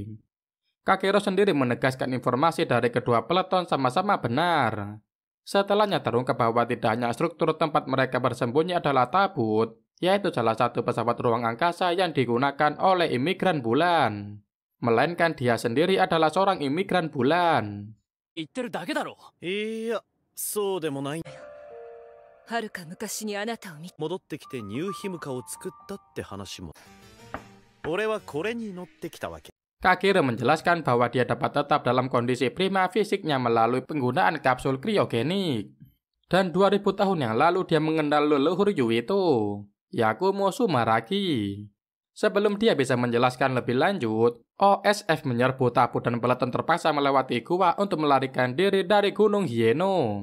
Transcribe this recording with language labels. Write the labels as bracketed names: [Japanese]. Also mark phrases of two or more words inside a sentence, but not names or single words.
[Indonesian] Kagero sendiri menegaskan informasi dari kedua peleton sama-sama benar. Setelahnya terungkap bahwa tidak hanya struktur tempat mereka bersembunyi adalah tabut, yaitu salah satu pesawat ruang angkasa yang digunakan oleh imigran bulan, melainkan dia sendiri adalah seorang imigran bulan. [Japanese] 言ってるだけだろ。いや、そうでもない。はるか昔にあなたを見戻ってきてニューヒムカを作ったって話も。俺はこれに乗ってきたわけ。 [Indonesian] Kagero menjelaskan bahwa dia dapat tetap dalam kondisi prima fisiknya melalui penggunaan kapsul kriogenik. Dan 2000 tahun yang lalu dia mengenal leluhur Yuito, Yakumo Sumaraki. Sebelum dia bisa menjelaskan lebih lanjut, OSF menyerbu tabut dan peleton terpaksa melewati gua untuk melarikan diri dari Gunung Hieno.